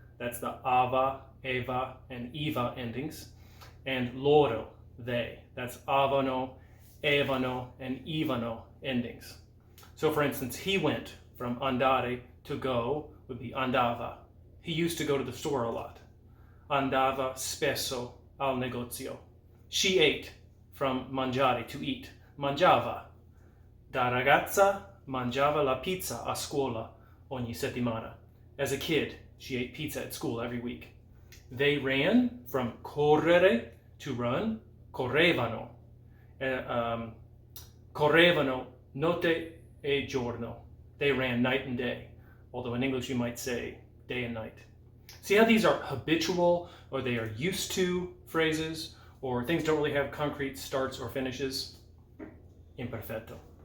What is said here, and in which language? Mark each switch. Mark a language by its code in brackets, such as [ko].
[en] That's the ava, eva, and eva endings. [it] And loro, [en] they. That's avano, evano, and ivano endings. So for instance, he went from andare to go would be andava. He used to go to the store a lot. [it] Andava spesso al negozio. [en] She ate from mangiare, to eat. [it] Mangiava. Da ragazza mangiava la pizza a scuola ogni settimana. [en] As a kid, she ate pizza at school every week. They ran from correre, to run, correvano. [it] Correvano notte e giorno. [en] They ran night and day. Although in English you might say day and night. See how these are habitual or they are used to phrases or things don't really have concrete starts or finishes? Imperfetto.